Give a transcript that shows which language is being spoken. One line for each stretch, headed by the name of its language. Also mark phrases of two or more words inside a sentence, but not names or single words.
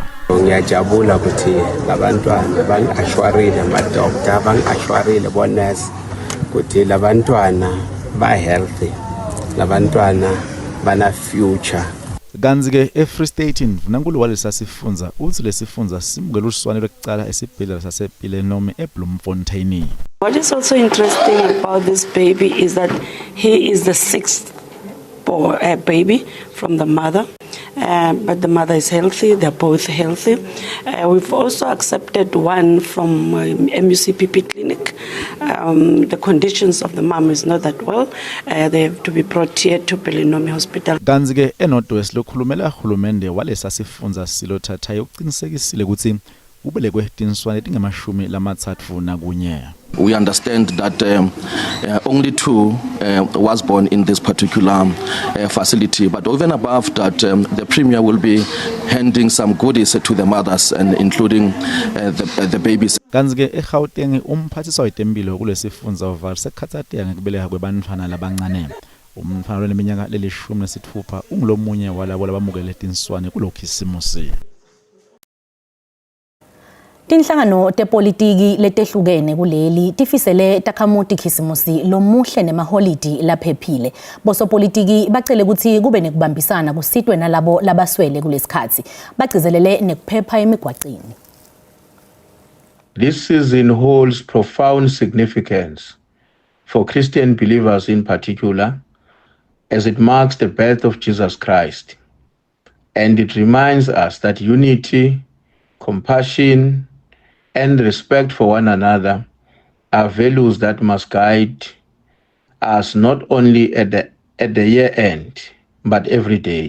Swati: Ngiyajabula ukuthi labantwana bangashwarile madokotela bangashwarile bonesi ukuthi labantwana ba healthy, labantwana bana future. Ganzike eFree State Mvunankulu walesifundza uthi lesifundza simukela uswane lokucala esibhedlela sasePilenome eBloemfontein.
English: What is also interesting about this baby is that he is the sixth baby from the mother. But the mother is healthy, they're both healthy. We've also accepted one from MUCPP clinic. The conditions of the mom is not that well. They have to be brought here to Pelinome Hospital.
Swati: Ganzike eNorthwest lokhulumela uhulumende walesa sifundza silothatha yokuqinisekisile ukuthi ubelekwe tinswane tingamashumi lamathathu nakunye.
English: We understand that only two was born in this particular facility, but even above that, the Premier will be handing some goodies to the mothers and including the babies.
Swati: Ganzike eGauteng umphathiswa wetempilo kulesifundza uvalse khathatea ngekubeleka kwebantfwana labancane. Umntfwana leminyaka leli-16 ungulomunye walabo labamukele tinswane kulokhisimusi. Tinhlangano tepolitiki letehlukene kuleli tifisele takhamuti khisimusi lomuhle nemaholidi laphephile. Bosopolitiki bacele ukuthi kube nekubambisana kusitwe nalabo labaswele kulesikhathi. Bagcizelele nekuphepha emigwaqeni.
English: This season holds profound significance for Christian believers in particular, as it marks the birth of Jesus Christ. And it reminds us that unity, compassion, and respect for one another are values that must guide us not only at the year end, but every day.